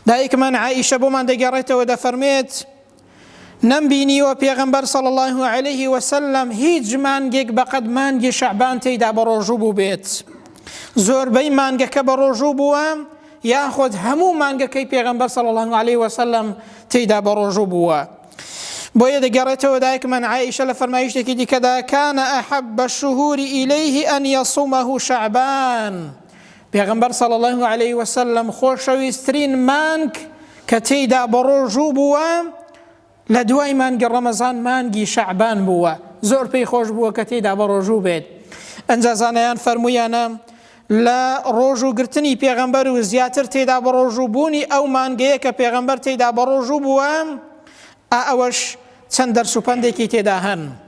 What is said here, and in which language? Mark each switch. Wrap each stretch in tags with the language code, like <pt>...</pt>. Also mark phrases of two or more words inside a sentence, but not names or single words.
<ckb>دایکمان عائشە بۆمان دەگەڕێتەوە دەفەرمێت نەمبینیوە پێغەمبەر</ckb> <ar>صلی الله عليه وسلم</ar> <ckb>هیچ مانگێک بەقەد مانگی شەعبان تێیدا بە ڕۆژوو بوو بێت. زۆربەی مانگەکە بە ڕۆژوو بووە یاخود هەموو مانگەکەی پێغەمبەر</ckb> <ar>صلی الله عليه وسلم</ar> <ckb>تێیدا بە ڕۆژوو بووە. بۆیە دەگەڕێتەوە دایکمان عائشە لە فەرمایشتێکی دیکەدا</ckb> <ar>كان أحب الشهور إليه أن يصومه شعبان.</ar> <ckb>پێغەمبەر</ckb> <ar>صلی الله عليه وسلم</ar> <ckb>خۆشەویستترین مانگ کە تێیدا بە ڕۆژوو بووە لە دوای مانگی ڕەمەزان مانگی شەعبان بووە. زۆر پێی خۆش بووە کە تێیدا بە ڕۆژوو بێت. ئەنجا زانایان فەرموویانە لە ڕۆژووگرتنی پێغەمبەر و زیاتر تێیدا بە ڕۆژوو بوونی ئەو مانگەیە کە پێغەمبەر تێیدا بە ڕۆژوو بووە ئەوەش چەند دەرس و پەندێکی تێدا هەن.</ckb>